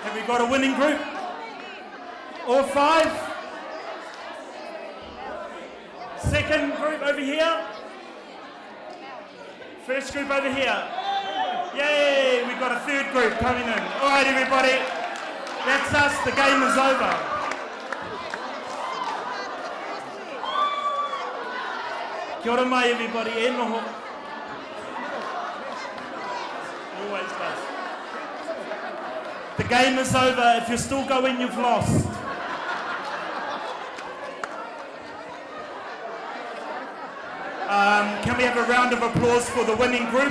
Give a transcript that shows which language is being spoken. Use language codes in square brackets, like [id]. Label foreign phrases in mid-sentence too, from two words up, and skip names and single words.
[en] got a winning group? All 5? Second group over here. First group over here. Yay, we got a third group coming in. All right, everybody. That's us. The game is over. [mi] Kia ora mai, everybody. E noho. [en] Always does. The game is over. If you're still going, you've lost. Can we have a round of applause for the winning group?